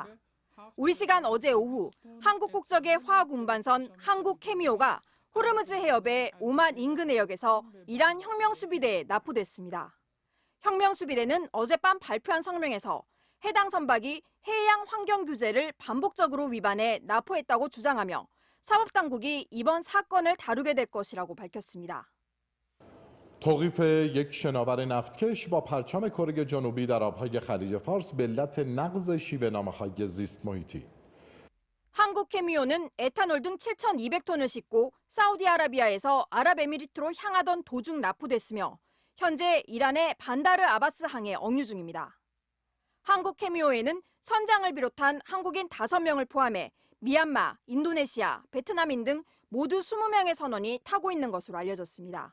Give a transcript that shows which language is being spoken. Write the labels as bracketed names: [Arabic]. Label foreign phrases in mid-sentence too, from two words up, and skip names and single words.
[Korean] 우리 시간 어제 오후 한국 국적의 화학 운반선 한국 케미오가 호르무즈 해협의 오만 인근 해역에서 이란 혁명수비대에 납포됐습니다. 혁명수비대는 어젯밤 발표한 성명에서 해당 선박이 해양 환경 규제를 반복적으로 위반해 납포했다고 주장하며 사법당국이 이번 사건을 다루게 될 것이라고 밝혔습니다. [Persian] توقیف یک شناور نفتکش با پرچم کره جنوبی در آبهای خلیج فارس به علت نقض شیوه‌نامه‌های زیست محیطی. [Korean] 한국 케미오는 에탄올 등 7,200톤을 싣고 사우디아라비아에서 아랍에미리트로 향하던 도중 납포됐으며 현재 이란의 반다르 아바스 항에 억류 중입니다. 한국 케미오에는 선장을 비롯한 한국인 5명을 포함해 미얀마, 인도네시아, 베트남인 등 모두 20명의 선원이 타고 있는 것으로 알려졌습니다.